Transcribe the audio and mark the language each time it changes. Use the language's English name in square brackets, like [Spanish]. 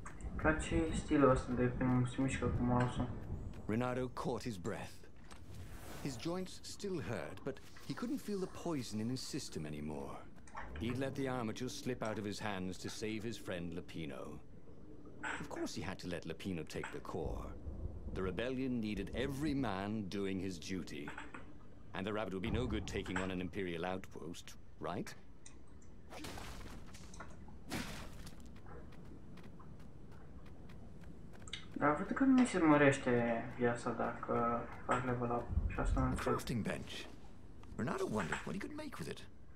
[Romanian] Îmi place stilul ăsta de când se mișcă cu mouse-ul. [English] Renato caught his breath. His joints still hurt, but he couldn't feel the poison in his system anymore. He'd let the armature slip out of his hands to save his friend Lupino. Of course he had to let Lupino take the core. The rebellion needed every man doing his duty. And the rabbit would be no good taking on an Imperial outpost, right? [Romanian] Dar văd că nu mi se mărește viața dacă fac level up și asta nu înțeleg. [English] Crafting bench. Renato wondered what he could make with it.